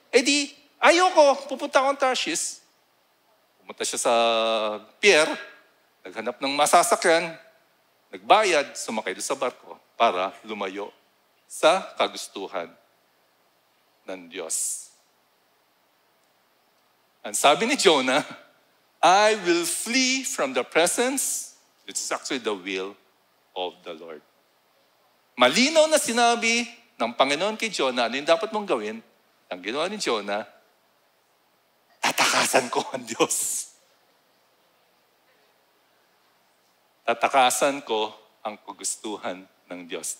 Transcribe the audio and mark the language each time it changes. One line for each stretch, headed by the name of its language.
Filipino: Di, ayoko, pupunta akong Tarshish. Pumunta siya sa pier, naghanap ng masasakyan, nagbayad, sumakay doon sa barko para lumayo sa kagustuhan ng Diyos. Ang sabi ni Jonah,
English: I will flee from the presence, which is actually the will of the Lord.
Filipino: Malinaw na sinabi ng Panginoon kay Jonah, ano yung dapat mong gawin? Ang ginawa ni Jonah, tatakasan ko ang Diyos. Tatakasan ko ang kagustuhan ng Diyos.